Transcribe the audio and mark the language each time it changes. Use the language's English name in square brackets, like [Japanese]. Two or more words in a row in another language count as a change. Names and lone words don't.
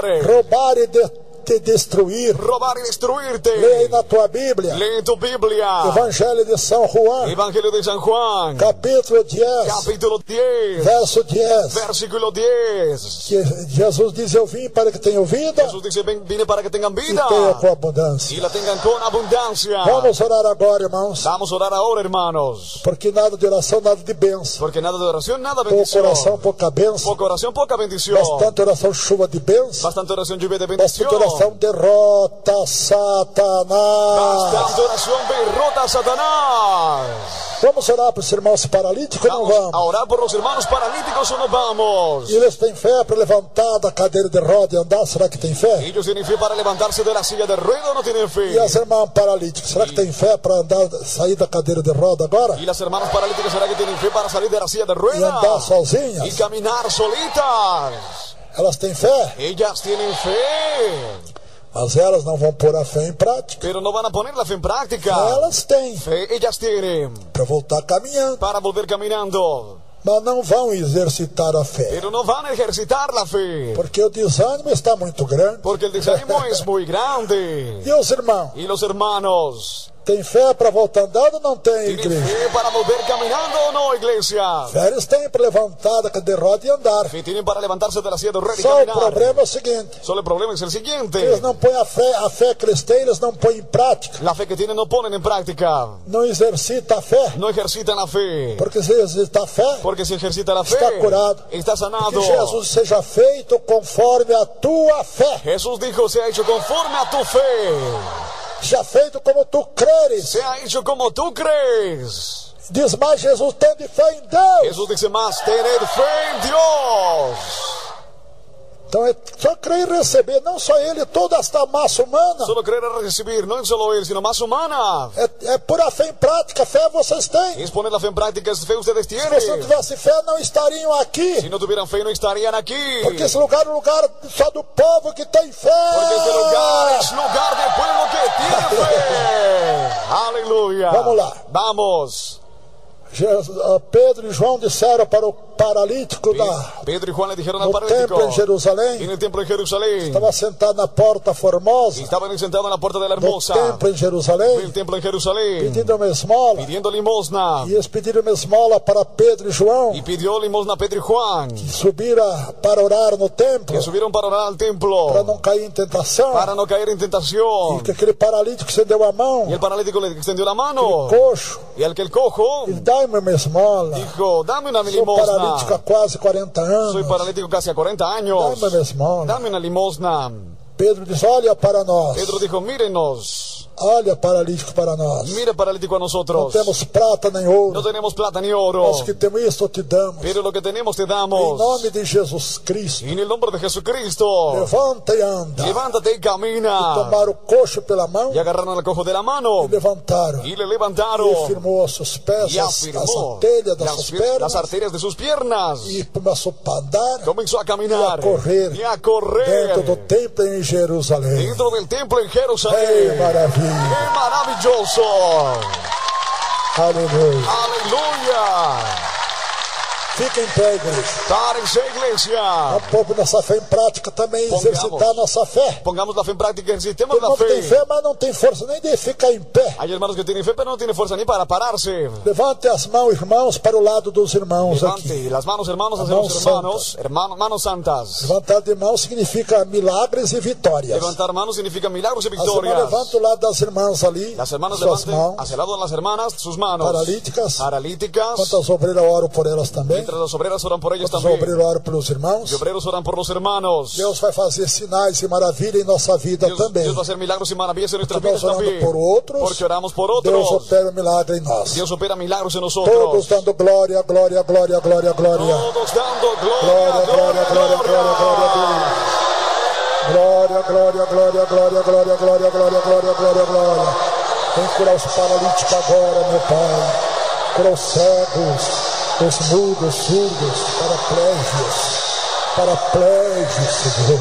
[Portuguese] roubar e te destruir. [Spanish] robar y destruirte. [Portuguese] Leia aí na tua Bíblia, [Spanish] Lee tu Biblia. [Portuguese] Evangelho de São João, [Spanish] Evangelio de San Juan. [Portuguese] capítulo 10, [Spanish] Capítulo 10. [Portuguese] verso 10, [Spanish] Versículo 10. [Portuguese] que Jesus diz, eu vim para que tenham vida [Spanish] Jesús dice, vine para que tengan [Portuguese] e vida tenham com abundância. [Spanish] y la tengan con abundancia. [Portuguese] Vamos orar agora, irmãos, [Spanish] Vamos a orar ahora, hermanos. [Portuguese] porque nada de oração, nada de bênção. [Spanish] Porque nada de oración, nada [Portuguese] Pouca [Spanish] bendición. [Portuguese] oração, pouca bênção. [Spanish] Poca oración, poca bendición. [Portuguese] Bastante oração, chuva de bênção. [Spanish] Bastante oración, lluvia de bendición. [Portuguese] Bastante oração, derrota Satanás. [Spanish] Bastante oración, derrota a Satanás. [Portuguese] Vamos orar para os irmãos paralíticos ou não [Spanish] Vamos a [Portuguese] vamos? [Spanish] orar por los hermanos paralíticos o no vamos. [Portuguese] E eles têm fé para levantar da cadeira de roda e andar? Será que tem fé? [Spanish] Ellos tienen fe para levantarse de la silla de ruedas o no tienen fe. [Portuguese] E as irmãs paralíticas, será que tem fé para andar, sair da cadeira de roda agora? [Spanish] Y las hermanas paralíticas, ¿será que tienen fe para salir de la silla de [Portuguese] E andar [Spanish] ruedas [Portuguese] sozinhas? [Spanish] y caminar solitas? [Portuguese] Elas têm fé? [Spanish] Ellas tienen fe. [Portuguese] Mas elas não vão pôr a fé em prática. [Spanish] pero no van a poner la fe en práctica. [Portuguese] Elas têm, [Spanish] Fe ellas tienen [Portuguese] para voltar caminhando. [Spanish] para volver caminando, [Portuguese] Mas não vão exercitar a fé. [Spanish] pero no van a ejercitar la fe, [Portuguese] Porque o desânimo está muito grande. [Spanish] porque el desánimo es muy grande. [Portuguese] E os irmãos? [Spanish] Y los hermanos, [Portuguese] Tem fé para voltar andando ou não tem, [Spanish] ¿tienen [Portuguese] igreja? [Spanish] fe para volver caminando o no, iglesia? [Portuguese] Fé eles têm para levantar da derrota e andar. [Spanish] Fe tienen para levantarse de la silla de ruedas y [Portuguese] Só o [Spanish] caminar. [Portuguese] problema é o seguinte. [Spanish] Solo el problema es el [Portuguese] Eles [Spanish] siguiente: [Portuguese] não põem a fé que eles têm, eles não põem em prática. [Spanish] la fe que tienen no ponen en práctica, [Portuguese] Não exercita a fé. [Spanish] no ejercitan la fe. [Portuguese] Porque se exercita a fé, [Spanish] Porque si ejercita la fe, [Portuguese] está curado. [Spanish] está sanado. [Portuguese] Que Jesus seja feito conforme a tua fé. [Spanish] Jesús dijo: se ha hecho conforme a tu fe, [Portuguese] Seja feito como tu creres. [Spanish] se ha hecho como tú crees. [Portuguese] Diz mais Jesus, tende fé em Deus. [Spanish] Jesús dice más: tened fe en Dios. [Portuguese] Então é só crer e receber, não só ele, toda esta massa humana. [Spanish] Solo creer es recibir, no es solo él, sino más humana. [Portuguese] É por a fé em prática, fé vocês têm. [Spanish] Es poner la fe en práctica, es fe ustedes [Portuguese] Se você não [Spanish] tienen. [Portuguese] tivesse fé, não estariam aqui. [Spanish] Si no tuvieran fe, no estarían aquí. [Portuguese] Porque esse lugar é um lugar só do povo que tem fé. [Spanish] Porque este lugar es lugar de pueblo que tiene fe. Aleluya. [Portuguese] Vamos lá. [Spanish] Vamos. [Portuguese] Pedro e João disseram para o paralítico [Spanish] Pedro y Juan le dijeron al [Portuguese] no [Spanish] paralítico [Portuguese] templo em Jerusalém. [Spanish] en el templo de Jerusalén. [Portuguese] Estava sentado na porta formosa [Spanish] Y estaban sentados en la puerta de la [Portuguese] do [Spanish] hermosa [Portuguese] templo em [Spanish] del [Portuguese] Jerusalém, [Spanish] templo en Jerusalén, [Portuguese] pedindo uma esmola. [Spanish] pidiendo limosna. [Portuguese] E eles pediram uma esmola para Pedro e João, [Spanish] Y pidió limosna a Pedro y Juan, [Portuguese] que subiram para orar no templo, [Spanish] que subieron para orar al templo, [Portuguese] para não cair em tentação. [Spanish] para no caer en tentación. [Portuguese] E que aquele paralítico estendeu a mão, [Spanish] Y el paralítico le extendió la mano. [Portuguese] coxo, [Spanish] Y al que el cojo [Portuguese] e dá-me uma esmola. [Spanish] dijo: dame una [Portuguese] Sou paralítico há [Spanish] limosna. [Portuguese] quase 40 anos. [Spanish] Soy paralítico casi a 40 años. [Portuguese] Dá-me uma esmola. [Spanish] Dame una limosna. [Portuguese] Pedro diz, olha para nós. [Spanish] Pedro dijo: mírenos. [Portuguese] Olha paralítico para nós. [Spanish] Mira, paralítico, a [Portuguese] Não [Spanish] nosotros. [Portuguese] temos prata nem [Spanish] No [Portuguese] ouro. [Spanish] tenemos plata ni oro, [Portuguese] Nós que temos isto te damos. [Spanish] pero lo que tenemos te [Portuguese] Em [Spanish] damos. [Portuguese] nome de Jesus Cristo. [Spanish] Y en el nombre de Jesucristo, [Portuguese] Levanta e anda. [Spanish] levántate y camina. [Portuguese] Tomaram o coxo pela mão [Spanish] Y agarraron al cojo de la mano [Portuguese] e levantaram. [Spanish] y le [Portuguese] E [Spanish] levantaron. [Portuguese] firmou os seus pés, [Spanish] Y [Portuguese] as [Spanish] afirmó [Portuguese] artérias das suas [Spanish] las [Portuguese] pernas. [Spanish] arterias de sus piernas. [Portuguese] E começou a andar [Spanish] Comenzó a caminar y a correr y a correr [Portuguese] dentro do templo em Jerusalém. [Spanish] dentro del templo en [Portuguese] Ei, [Spanish] Jerusalén. [Portuguese] maravilha. [Spanish] ¡Qué maravilloso! [Portuguese] Aleluia. [Spanish] ¡Aleluya! [Portuguese] Fica em pé, igreja. [Spanish] ¡Párense, iglesia! [Portuguese] Um pouco nossa fé em prática também, [Spanish] Pongamos. [Portuguese] exercitar nossa fé. [Spanish] Pongamos la fe en práctica, ejercitemos [Portuguese] Todo [Spanish] la [Portuguese] mundo tem [Spanish] fe. [Portuguese] fé, mas não tem força nem de ficar em pé. [Spanish] Hay hermanos que tienen fe, pero no tienen fuerza ni para pararse. [Portuguese] Levante as mãos, irmãos, para o lado dos irmãos aqui. [Spanish] Levante las manos, hermanos, hacia Manos los hermanos. Manos santas. [Portuguese] Levantar de mãos significa milagres e vitórias. [Spanish] Levantar manos significa milagros y [Portuguese] As irmãs [Spanish] victorias. [Portuguese] levantam o lado das irmãs ali, [Spanish] Las hermanas [Portuguese] suas [Spanish] levanten [Portuguese] mãos, [Spanish] hacia el lado de las hermanas sus manos paralíticas. paralíticas. [Portuguese] Enquanto as obreiras oram por elas também. [Spanish] Mientras las obreras oran por ellas [Portuguese] Os [Spanish] también. [Portuguese] obreiros oram pelos irmãos. [Spanish] Los obreros oran por los hermanos. [Portuguese] Deus vai fazer sinais e maravilha em nossa vida também. [Spanish] Dios va a hacer milagros y maravillas en nuestras [Portuguese] Porque [Spanish] vidas [Portuguese] nós orando [Spanish] también. [Portuguese] por outros, [Spanish] Porque oramos por [Portuguese] Deus [Spanish] otros. [Portuguese] opera um milagre em nós. [Spanish] Dios opera milagros en [Portuguese] Todos [Spanish] nosotros. [Portuguese] dando glória, glória, glória, glória, glória. [Spanish] Todos dando [Portuguese] Glória, glória, glória, glória, glória, glória. Glória, glória, glória, glória, glória, glória, glória, glória, glória, glória. Vem curar os paralíticos agora, meu Pai. Curar os cegos, os mudos, surdos, paraplégios, Senhor.